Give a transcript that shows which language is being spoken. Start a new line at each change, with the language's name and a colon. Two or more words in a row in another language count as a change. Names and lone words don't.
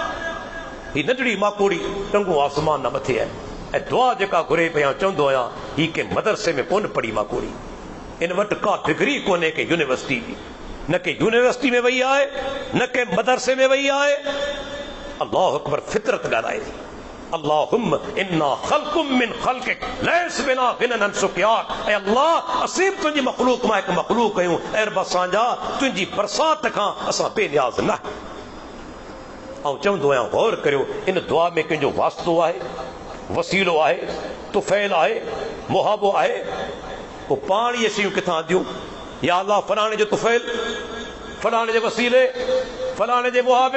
Sindhi: ही नंढड़ी माकोड़ी टंगू आसमान न मथे आहे, ऐं दुआ जेका घुरे पिया, चवंदो आहियां ही के मदरसे में कोन पढ़ी माकोड़ी, इन वटि का डिग्री कोन्हे के यूनिवर्सिटी जी, न के यूनिवर्सिटी में वई आहे, न के मदरसे में वई आहे।
Arabic: الله أكبر,
Sindhi: फितरत ॻाल्हाए थी।
Arabic: اللهم إنا خلق من خلقك ليس بنا غنى عن سقياك,
Sindhi: ऐं अल्लाह असीं तुंहिंजी मखलूक मां हिकु मखलूक आहियूं, ऐं रब असांजा तुंहिंजी बरसात खां असां बेनियाज़ न। ऐं चवंदो आहियां गौर करियो, इन दुआ में कंहिंजो वास्तो आहे, वसीलो आहे, तुफ़ैल आहे, मुहाबो आहे। पोइ पाण इहे शयूं किथां ॾियूं? या अल्लाह फलाणे जो तुफ़ैल, फलाणे जे वसीले, फलाणे जे मुहाबे।